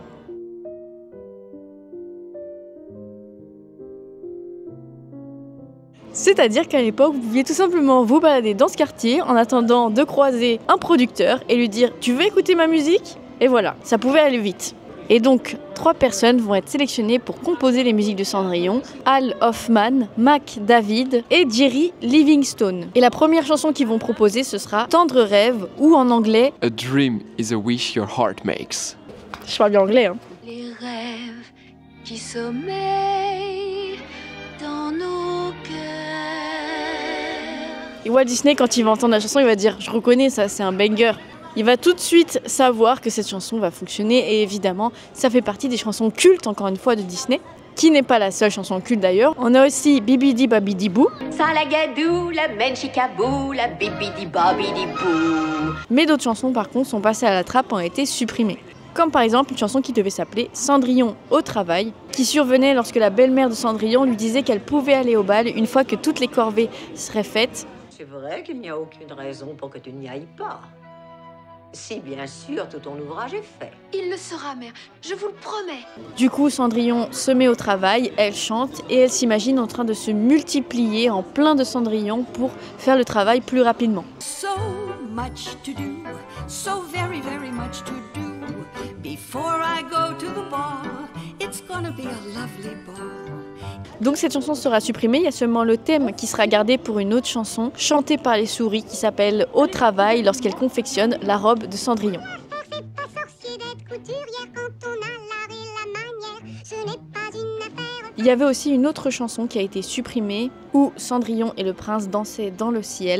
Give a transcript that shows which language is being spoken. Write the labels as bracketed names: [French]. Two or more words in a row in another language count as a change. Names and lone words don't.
[French] C'est-à-dire qu'à l'époque, vous pouviez tout simplement vous balader dans ce quartier en attendant de croiser un producteur et lui dire « Tu veux écouter ma musique ?» Et voilà, ça pouvait aller vite. Et donc, 3 personnes vont être sélectionnées pour composer les musiques de Cendrillon, Al Hoffman, Mac David et Jerry Livingstone. Et la première chanson qu'ils vont proposer, ce sera Tendre rêve ou en anglais [English] A dream is a wish your heart makes. [French] Je parle bien anglais, Les rêves qui sommeillent dans nos cœurs. Et Walt Disney, quand il va entendre la chanson, il va dire « Je reconnais ça, c'est un banger ». Il va tout de suite savoir que cette chanson va fonctionner et évidemment, ça fait partie des chansons cultes, encore une fois, de Disney, qui n'est pas la seule chanson culte d'ailleurs. On a aussi Bibidi Babidi Boo. Salagadou, la menchikabou, la bibidi babidi bou. Mais d'autres chansons, par contre, sont passées à la trappe, ont été supprimées. Comme par exemple une chanson qui devait s'appeler Cendrillon au travail, qui survenait lorsque la belle-mère de Cendrillon lui disait qu'elle pouvait aller au bal une fois que toutes les corvées seraient faites. C'est vrai qu'il n'y a aucune raison pour que tu n'y ailles pas. Si bien sûr tout ton ouvrage est fait. Il le sera, mère, je vous le promets. Du coup, Cendrillon se met au travail, elle chante et elle s'imagine en train de se multiplier en plein de cendrillons pour faire le travail plus rapidement. [English] So much to do, so very, very much to do. Before I go to the bar, it's gonna be a lovely ball. [French] Donc cette chanson sera supprimée, il y a seulement le thème qui sera gardé pour une autre chanson, chantée par les souris, qui s'appelle Au travail, lorsqu'elle confectionne la robe de Cendrillon. Il y avait aussi une autre chanson qui a été supprimée, où Cendrillon et le prince dansaient dans le ciel.